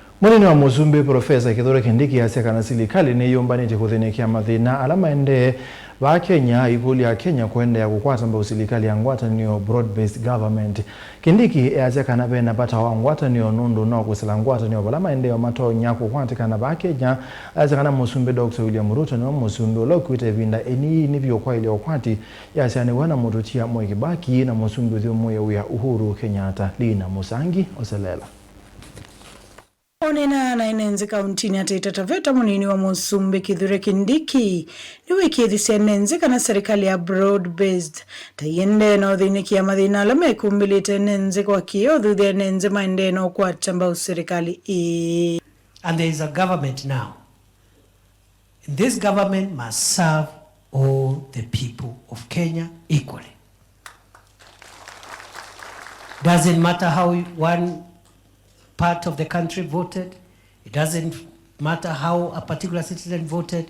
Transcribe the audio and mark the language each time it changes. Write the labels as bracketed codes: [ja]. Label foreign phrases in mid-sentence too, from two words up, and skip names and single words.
[kam] Munini wa President Prof Kithure Kindiki yasya kana silikali niyiyumbanitye kuthinikia mathina ala maendee va Akenya aikulya Kenya kuendeea kukwata mbau silikali ya ngwatanio [en] broad-based government. [kam] Kindiki yasya kana vena vata wa ngwatanio nundu no kwisila ngwatanio vala maendeo matonya kukwatikana va Akenya yasya kana musumbi Dr. William Ruto ni musumbi ulo kwita vinda eni nivyo Kwailya Ukwati yasianiw'a na mututia Mwai Kibaki na musumbi uthio Uhuru Kenyatta lina musangi oselela. Onena na inenze kauntini Taita Taveta munini wa musumbi Kithure Kindiki ni wiki easya kana serikali ya [en] broad-based [kam] tayende na kuthinikia mathina ala mekumbilite enenze kwa kio thuthi enenze maendee no kukwata mbau silikali. [en] And there is a government now. And this government must serve all the people of Kenya equally. Doesn't matter how one part of the country voted. It doesn't matter how a particular citizen voted.